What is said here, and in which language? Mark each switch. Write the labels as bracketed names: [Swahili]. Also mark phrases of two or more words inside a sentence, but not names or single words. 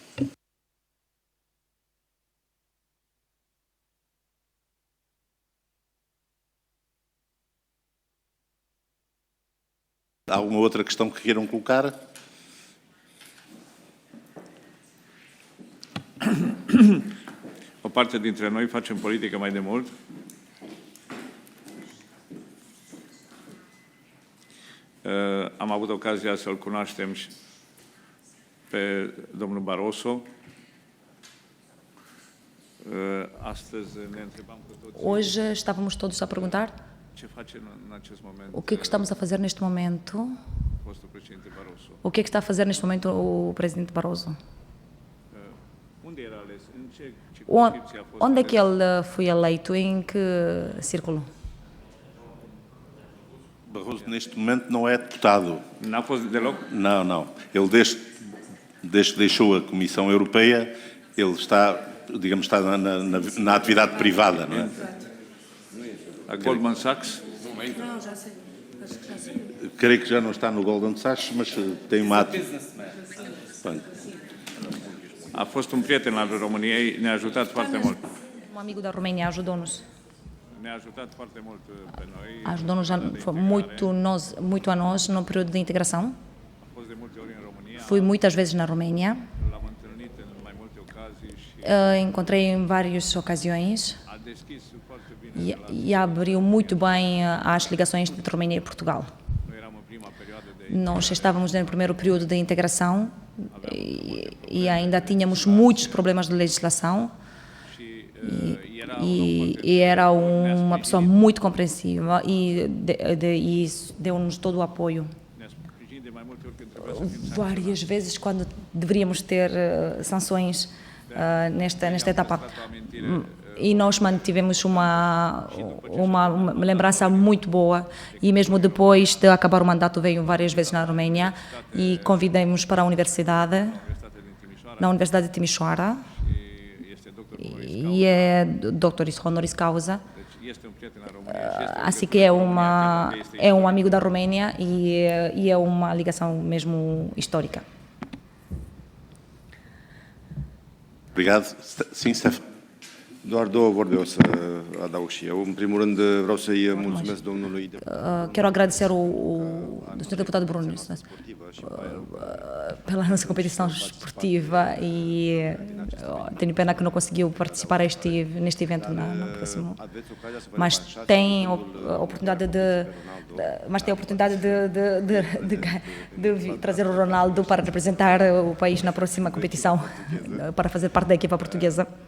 [Portuguese] Há alguma outra questão que queiram colocar? [Romanian] O parte dintre noi facem politică mai de mult. Am avut ocazia să-l cunoaștem pe domnul Barroso. Astăzi ne întrebam cu toții [Portuguese] Hoje estávamos todos a perguntar [Romanian] ce face în acest moment [Portuguese] o que estamos a fazer neste momento. [Romanian] fostul președinte Barroso. [Portuguese] O que está a fazer neste momento o Presidente Barroso? [Romanian] Unde era ales? În ce circumscripție a fost [Portuguese] Onde é que [Romanian] ales? [Portuguese] ele foi eleito? Em que círculo? Barroso, neste momento, não é deputado. [Romanian] N-a fost deloc? [Portuguese] Não, não. Ele, desde que deixou a Comissão Europeia, ele está, digamos, está na atividade privada, não é? [Romanian] La Goldman Sachs? [Portuguese] Não, já sei. Acho que já sei. Creio que já não está no Goldman Sachs, mas tem uma... [Romanian] A fost un prieten al României, ne-a ajutat foarte mult. [Portuguese] Um amigo da Romênia ajudou-nos. [Romanian] Ne-a ajutat foarte mult pe noi. [Portuguese] Ajudou-nos muito a nós no período de integração. [Romanian] A fost de multe ori în România, [Portuguese] Fui muitas vezes na Roménia. [Romanian] l-am întâlnit în mai multe ocazii și [Portuguese] Encontrei em várias ocasiões [Romanian] a deschis foarte bine. [Portuguese] e abriu muito bem as ligações entre Romênia e Portugal. [Romanian] Noi eram în prima perioadă de [Portuguese] Nós estávamos no primeiro período de integração e ainda tínhamos muitos problemas de legislação e era uma pessoa muito compreensiva e deu-nos todo o apoio. [Romanian] ne-a sprijinit de mai multe ori când trebuia să fim [Portuguese] Várias vezes quando deveríamos ter sanções nesta etapa. e nós mantivemos uma lembrança muito boa, e mesmo depois de acabar o mandato veio várias vezes na Roménia e convidamos para a universidade, na Universidade de Timișoara, e é doutor [Latin] honoris causa, [Portuguese] assim que é um amigo da Roménia e é uma ligação mesmo histórica. Obrigado. Sim, Stefan. [Romanian] Doar două vorbe o să adaug și eu. În primul rând vreau să-i mulțumesc domnului [Portuguese] Quero agradecer o Sr. Deputado Bruno pela nossa competição esportiva e tenho pena que não conseguiu participar neste evento no próximo, mas tem a oportunidade de trazer o Ronaldo para representar o país na próxima competição, para fazer parte da equipa portuguesa.